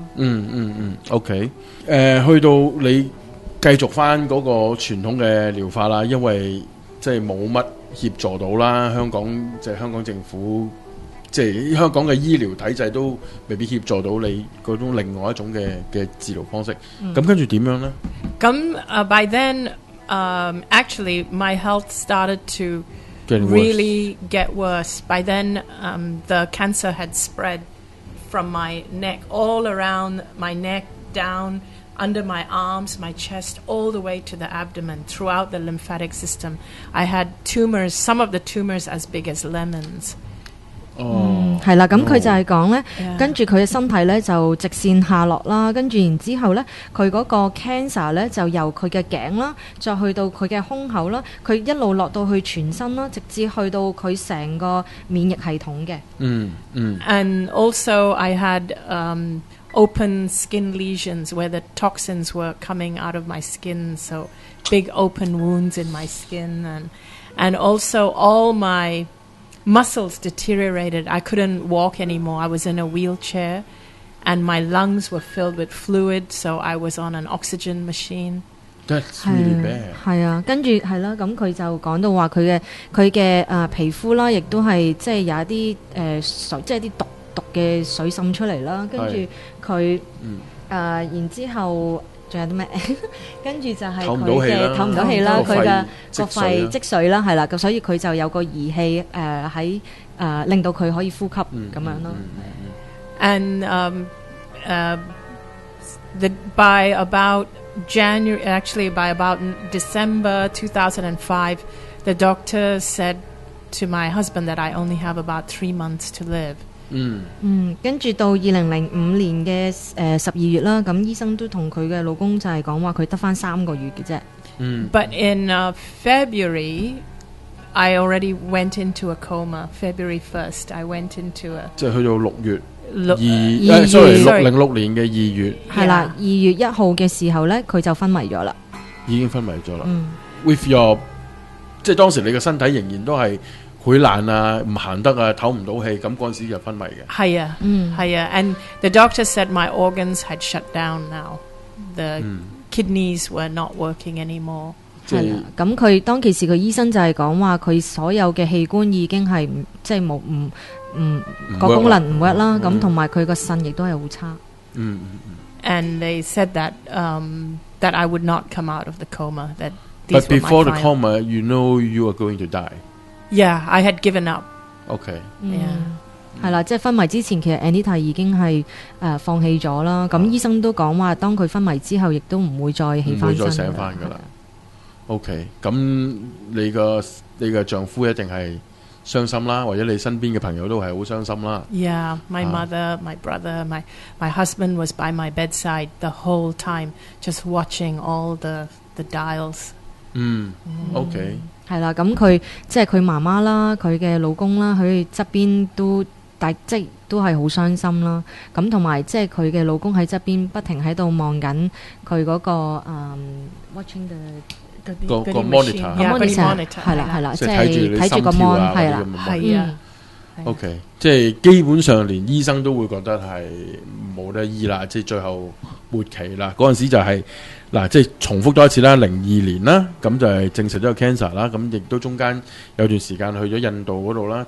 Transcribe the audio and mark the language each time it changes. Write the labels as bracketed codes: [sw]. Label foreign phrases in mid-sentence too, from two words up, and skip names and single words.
[yue] OK， 去到你繼續翻嗰個傳統嘅療法啦，因為即係冇乜協助到啦，香港政府。即係香港嘅醫療體制都未必協助到你嗰種另外一種嘅治療方式。咁跟住點樣呢？ [en] 咁 by then, actually, my health started to really get worse. By then, the cancer had spread from my neck all around my neck, down under my arms, my chest, all the way to the abdomen, throughout the lymphatic system. I had tumors, some of the tumors as big as lemons. [yue] 係啦，咁佢就係講咧，跟住佢嘅身體咧就直線下落啦，跟住然之後咧，佢嗰個 cancer 咧就由佢嘅頸啦，再去到佢嘅胸口啦，佢一路落到去全身啦，直至去到佢成個免疫系統嘅。 [en] And also I had open skin lesions where the toxins were coming out of my skin, so big open wounds in my skin, and also all my muscles deteriorated. I couldn't walk anymore. I was in a wheelchair, and my lungs were filled with fluid, so I was on an oxygen machine. That's really bad. [yue] 係啊，跟住係啦，咁佢就講到話佢嘅皮膚啦，亦都係即係有一啲水，即係啲毒嘅水滲出嚟啦，跟住佢然之後。仲有啲咩？跟住就係佢嘅透唔到氣啦，佢嘅個肺積水啦，係啦，咁所以佢就有個儀器喺令到佢可以呼吸咁樣咯。 [en] And by about December 2005, the doctor said to my husband that I only have about 3 months to live. [yue] 跟住到2005年嘅12月啦，咁醫生都同佢嘅老公就係講話佢得返3個月嘅啫。 [en] But in February, I already went into a coma. February 1st, I went into a [yue] 即係去到6月06年嘅2月，係啦，2月1號嘅時候咧，佢就昏迷咗啦，已經昏迷咗啦。 [en] With your [yue] 即係當時你嘅身體仍然都係。潰爛啊，唔行得啊，唞唔到氣，咁嗰陣時就昏迷嘅。係啊，係啊 [en] ，and the doctor said my organs had shut down now. The kidneys were not working anymore. [yue] 係啦，咁佢當其時個醫生就係講話佢所有嘅器官已經係即係冇個功能唔 work 啦，咁同埋佢個腎亦都係好差。 [en] And they said that that I would not come out of the coma. That But before the coma, you know you are going to die.Yeah, I had given up. Okay. Yeah. [yue] 係啦，即係昏迷之前，其實 Anita 已經係放棄咗啦。咁醫生都講話，當佢昏迷之後，亦都唔會再起翻身，唔會再醒翻㗎啦。OK， 咁你嘅丈夫一定係傷心啦，或者你身邊嘅朋友都係好傷心啦。 [en] Yeah, my mother, my brother, my husband was by my bedside the whole time, just watching all the dials. OK。 [yue] 係啦，咁佢即係佢媽媽啦，佢嘅老公啦，佢側邊都即係都係好傷心啦。咁同埋即係佢嘅老公喺側邊不停喺度望緊佢嗰個 [en] watching the [yue] 個 monitor，係啦，即係睇住個 mon 係啦，係啊。 OK， 即係基本上連醫生都會覺得係冇得醫啦，即係最後末期啦。嗰陣時就係。嗱，即係重複多一次啦，02年啦，咁就係證實咗個 cancer 啦，咁亦都中間有段時間去咗印度嗰度啦，